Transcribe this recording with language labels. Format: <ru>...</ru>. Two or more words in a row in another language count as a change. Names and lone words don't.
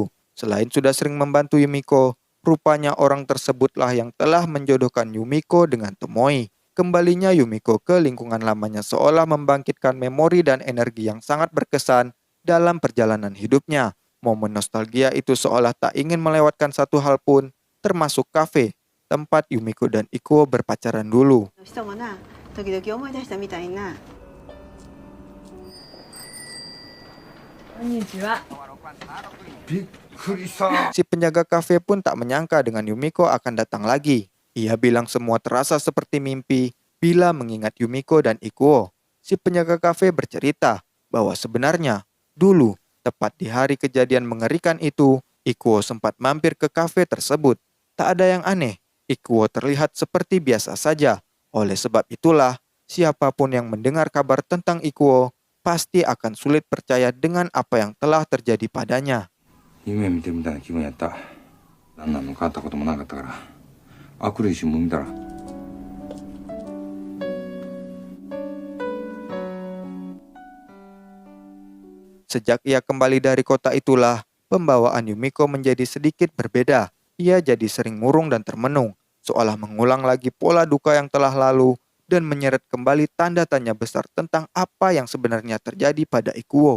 <id>Selain sudah sering membantu Yumiko, rupanya orang tersebutlah yang telah menjodohkan Yumiko dengan Tomoe. Kembalinya Yumiko ke lingkungan lamanya seolah membangkitkan memori dan energi yang sangat berkesan dalam perjalanan hidupnya. Momen nostalgia itu seolah tak ingin melewatkan satu hal pun, termasuk kafe, tempat Yumiko dan Ikuo berpacaran dulu.</id> <ja>人もな、時々思い出したみたいな。こんにちは。びっくりした。</ja> <id>Si penjaga kafe pun tak menyangka dengan Yumiko akan datang lagi. Ia bilang semua terasa seperti mimpi bila mengingat Yumiko dan Ikuo. Si penjaga kafe bercerita bahwa sebenarnya dulu, tepat di hari kejadian mengerikan itu, Ikuo sempat mampir ke kafe tersebut. Tak ada yang aneh, Ikuo terlihat seperti biasa saja. Oleh sebab itulah, siapapun yang mendengar kabar tentang Ikuo pasti akan sulit percaya dengan apa yang telah terjadi padanya.</id> <ja>夢見てるみたいな気分やった。何なの変わったこともなかったから。悪霊新聞見たら。</ja> <id>Sejak ia kembali dari kota itulah, pembawaan Yumiko menjadi sedikit berbeda. Ia jadi sering murung dan termenung, seolah mengulang lagi pola duka yang telah lalu dan menyeret kembali tanda tanya besar tentang apa yang sebenarnya terjadi pada Ikuo.</id>